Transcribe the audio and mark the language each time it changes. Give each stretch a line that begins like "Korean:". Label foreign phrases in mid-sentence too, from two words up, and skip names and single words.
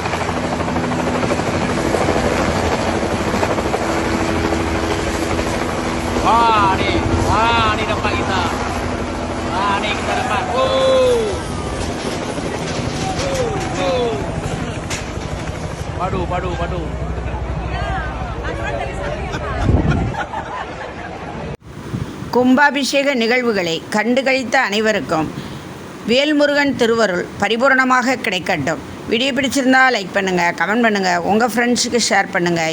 Malay: Wah, ni dapat kita. Ni kita dapat. Padu.
Tamil: கும்பாபிஷேக நிகழ்வுகளை கண்டுகளித்த அனைவருக்கும் வேல்முருகன் திருவருள் பரிபூரணமாக கிடைக்கட்டும். வீடியோ பிடிச்சிருந்தா லைக் பண்ணுங்கள், கமெண்ட் பண்ணுங்கள், உங்கள் ஃப்ரெண்ட்ஸுக்கு ஷேர் பண்ணுங்கள்.